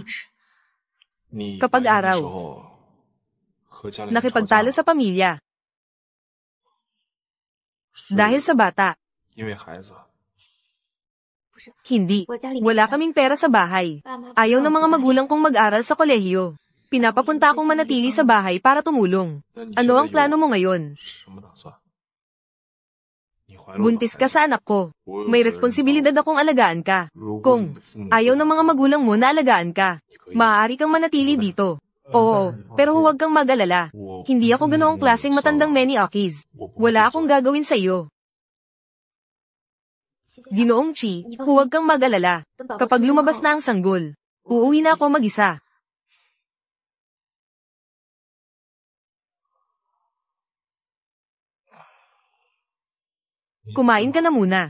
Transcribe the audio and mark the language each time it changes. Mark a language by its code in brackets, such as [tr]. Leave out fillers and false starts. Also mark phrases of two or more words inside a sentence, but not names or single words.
[zh] 你 [tl] Kapag [zh] 怀孕的 [tl] araw [zh] 时候和家里人吵 [tl] Nakipagtalo [zh] 架 [tl] sa pamilya [zh] 是 [tl] dahil sa bata. [zh] 因为孩子， [tl] Hindi. Wala kaming pera sa bahay. Ayaw ng mga magulang kong mag-aral sa kolehiyo. Pinapapunta akong manatili sa bahay para tumulong. [zh] 那你 [tl] Ano [zh] 现 [tl] ang [zh] 在 [tl] plano [zh] 有 [tl] mo ngayon? [zh] 什么打算？你怀了我的 [tl] Buntis [zh] 孩 [tl] ka [zh] 子 [tl] sa anak ko. [zh] 我有 [tl] May [zh] 责任 [tl] responsibilidad akong alagaan ka. [zh] 如果 [tl] Kung [zh] 你的父母 [tl] ayaw ng mga magulang mo na alagaan ka, [zh] 你可以 [tl] maaari kang manatili dito. Oo, pero huwag kang mag-alala. [zh] 我 [tl] Hindi ako ganoong klaseng matandang Manny Okis. [zh] 我不会 [tl] Wala [zh] 这 [tl] akong [zh] 样 [tl] gagawin sa iyo. Ginoong Chi, huwag kang mag-alala. Kapag lumabas na ang sanggol, uuwi na ako mag-isa. Kumain ka na muna.